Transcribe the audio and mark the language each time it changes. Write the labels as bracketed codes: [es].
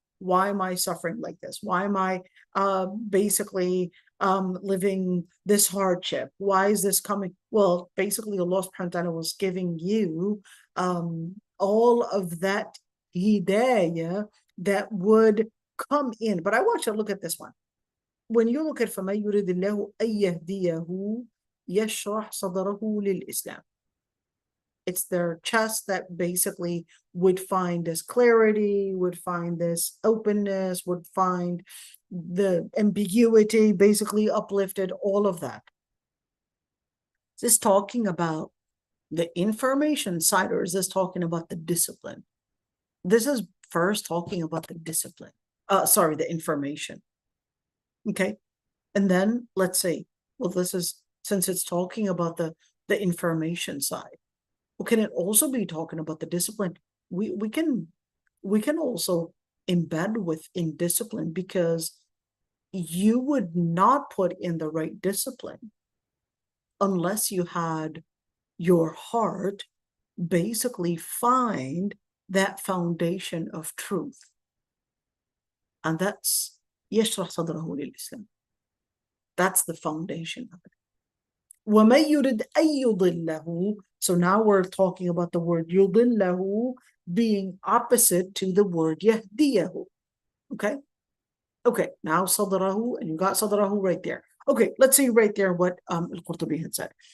[en] Why am I suffering like this? Why am I basically living this hardship? Why is this coming? Well, basically Allah subhanahu wa ta'ala was giving you all of that hidayah that would come in. But I want you to look at this one. When you look at [ar] فَمَن يُرِدِ اللَّهُ أَن يَهْدِيَهُ يَشْرَحْ صَدْرَهُ لِلْإِسْلَامِ. [en] It's their chest that basically would find this clarity, would find this openness, would find the ambiguity basically uplifted, all of that. Is this talking about the information side, or is this talking about the discipline? This is first talking about the discipline. The information. Okay. And then let's say, well, this is, since it's talking about the information side, well, can it also be talking about the discipline? We can also embed within discipline, because you would not put in the right discipline unless you had your heart basically find that foundation of truth. And that's [ar] يشرح صدره للإسلام. [en] That's the foundation of it. [ar] وَمَن يُرِدْ أَن يُضِلَّهُ. [en] So now we're talking about the word يُضِلَّهُ being opposite to the word يَهْدِيَهُ. Okay? Okay, now صدره, and you got صدره right there. Okay, let's see right there what al-Qurtubi had said.